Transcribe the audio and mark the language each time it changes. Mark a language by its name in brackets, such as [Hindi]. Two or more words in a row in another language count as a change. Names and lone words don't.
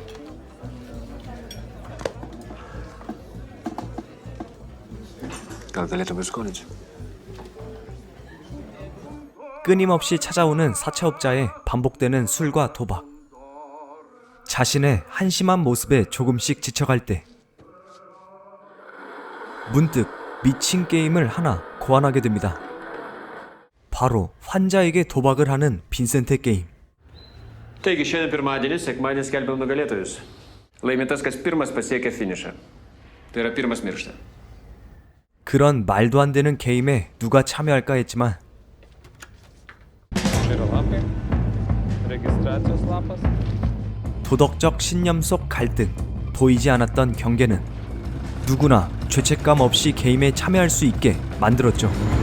[Korean] 끊임없이 찾아오는 사채업자의 반복되는 술과 도박. 자신의 한심한 모습에 조금씩 지쳐갈 때 문득 미친 게임을 하나 고안하게 됩니다. 바로 환자에게 도박을 하는 빈센테 게임. [Lithuanian] Taigi šiandien pirmadienis, sekmadienis skelbiam nugalėtojus. Laimi tas, kas pirmas pasiekia finišą. Tai yra pirmas miršta. [Korean] 그런 말도 안 되는 게임에 누가 참여할까 했지만 도덕적 신념 속 갈등, 보이지 않았던 경계는 누구나 죄책감 없이 게임에 참여할 수 있게 만들었죠.